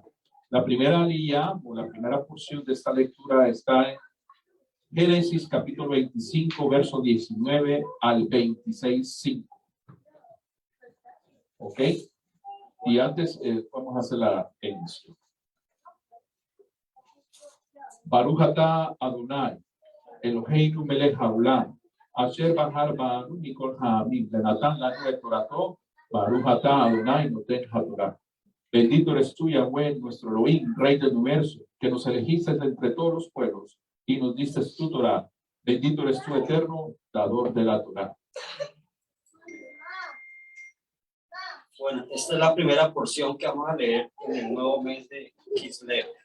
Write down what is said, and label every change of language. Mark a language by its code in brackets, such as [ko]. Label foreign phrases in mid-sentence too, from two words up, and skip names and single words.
[es] La primera aliyá o la primera porción de esta lectura está en Génesis capítulo 25, verso 19 al 26, 5. ¿Ok? Y antes vamos a hacer la inicio. [he] ברוך אתה אדוני אלוהינו מלך העולם אשר בחר בנו מכל העמים ונתן לנו את תורתו ברוך אתה אדוני נותן התורה. [es] Bendito eres tú, Yahweh, nuestro Elohim, Rey del universo, que nos elegiste entre todos los pueblos y nos diste tu Torah. Bendito eres tú, eterno, dador de la Torah. Bueno, esta es la primera porción que vamos a leer en el nuevo mes de Kislev.